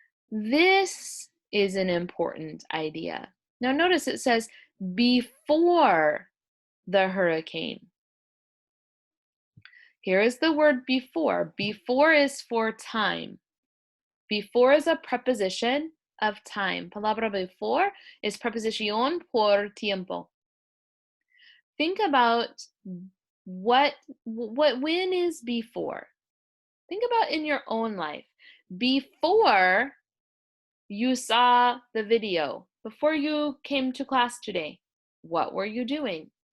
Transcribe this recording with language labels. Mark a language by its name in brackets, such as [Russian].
[English] This is an important idea. Now notice it says before the hurricane. Here is the word before. Before is for time. Before is a preposition of time. [Spanish] Palabra before is preposición por tiempo. [English] Think about when is before? Think about in your own life. Before you saw the video, before you came to class today, what were you doing?